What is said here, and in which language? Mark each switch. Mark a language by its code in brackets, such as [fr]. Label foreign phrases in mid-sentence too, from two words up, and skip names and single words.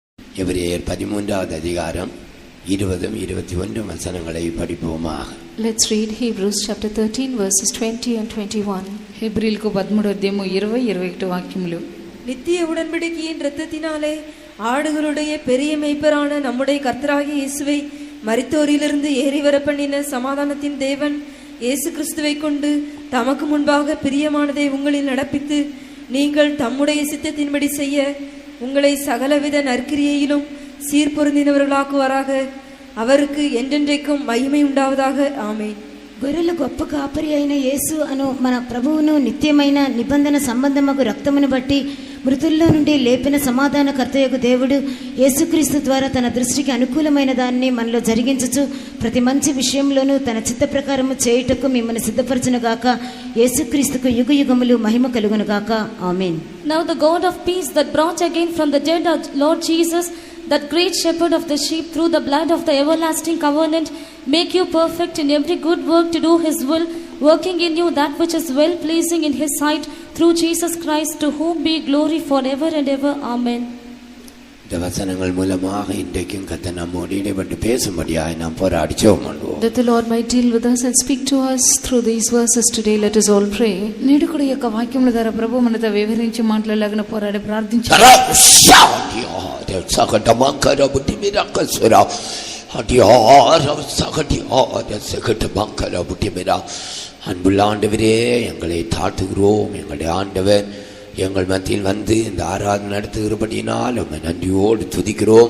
[ta] எபிரேயர் 13வது அதிகாரம் 20-21 வசனங்களை படிப்போமாக. [en] Let's read Hebrews chapter 13 verses 20 and 21. [te] హెబ్రీయులకు 13వ అధ్యాయము 20-21 వాక్యములు. [ta] நித்திய உடன்படிக்கையின் இரத்தத்தினாலே ஆடுகளுடைய பெரிய மேய்ப்பரான நம்முடைய கர்த்தராகிய இயேசுவை மரித்தோரிலிருந்து ஏறி வர பண்ணின சமாதானத்தின் தேவன் இயேசு கிறிஸ்துவை கொண்டு தமக்கு முன்பாக பிரியமானதை உங்களில் நடப்பித்து நீங்கள் தம்முடைய சித்தத்தின்படி செய்ய உங்களை சகலவித நற்கிரியையிலும் சீர்பொருந்தினவர்களாக்குவாராக. அவருக்கு என்றென்றைக்கும் [te] మహిమ ఉండావதாக. [ta] ఆమేన్. [te] గొర్రెల గొప్ప కాపరి అయిన యేసు అను మన ప్రభువును నిత్యమైన నిబంధన సంబంధమగు రక్తమును బట్టి మృతుల్లో నుండి లేపిన సమాధానకర్తయగు దేవుడు యేసుక్రీస్తు ద్వారా తన దృష్టికి అనుకూలమైన దాన్ని మనలో జరిగించుచు ప్రతి మంచి విషయంలోనూ తన చిత్త ప్రకారము చేయుటకు మిమ్మల్ని సిద్ధపరచును గాక. యేసుక్రీస్తుకు యుగయుగములు మహిమ కలుగును గాక. ఆమేన్. [en] Now the God of peace that brought again from the dead our Lord Jesus, that great shepherd of the sheep, through the blood of the everlasting covenant, make you perfect in every good work to do his will, working in you that which is well pleasing in his sight, through Jesus Christ, to whom be glory forever and ever. Amen. [ta] இந்த வசனங்கள் மூலமாக இன்றைக்கும் கர்த்தர் நம்மோடு இடைப்பட்டு பேசும்படியாக நாம் போராடி ஜெபம் பண்ணுவோம். [en] That the Lord might deal with us and speak to us through these verses today. Let us all pray. [te] నేడు కూడా ఈ యొక్క వాక్యముల ద్వారా ప్రభు మనతో వివరించి మాట్లాడలాగిన పోరాడి ప్రార్థించాలి. [ta] அன்புள்ள ஆண்டவரே, எங்களை தாழ்த்துகிறோம். எங்களுடைய ஆண்டவர் எங்கள் மத்தியில் வந்து இந்த ஆராதனை நடத்துகிறபடியினால் உம்மை நன்றியோடு துதிக்கிறோம்.